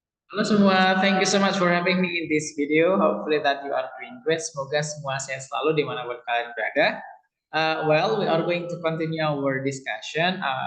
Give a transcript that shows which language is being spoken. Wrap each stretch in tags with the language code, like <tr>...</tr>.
<id>Halo semua,</id> <en>thank you so much for having me in this video. Hopefully that you are doing great.</en> <id>Semoga semua sehat selalu dimanapun kalian berada.</id> <en>We are going to continue our discussion.</en>